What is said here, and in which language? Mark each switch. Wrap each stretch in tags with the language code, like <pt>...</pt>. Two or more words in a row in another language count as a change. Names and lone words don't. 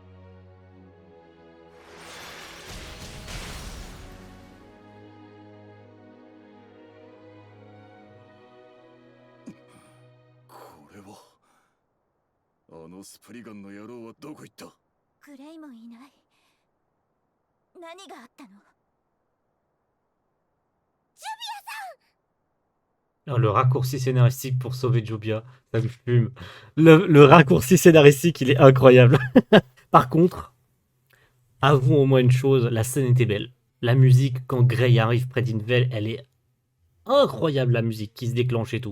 <ja>これはあのスプリガンの野郎はどこ行った。グレイもいない。何があったの？</ja> <fr>Oh, le raccourci scénaristique pour sauver Jobia, ça me fume. Le raccourci scénaristique, il est incroyable. Par contre, avouons au moins une chose, la scène était belle. La musique, quand Grey arrive près d'Invel, elle est incroyable, la musique qui se déclenche et tout.</fr>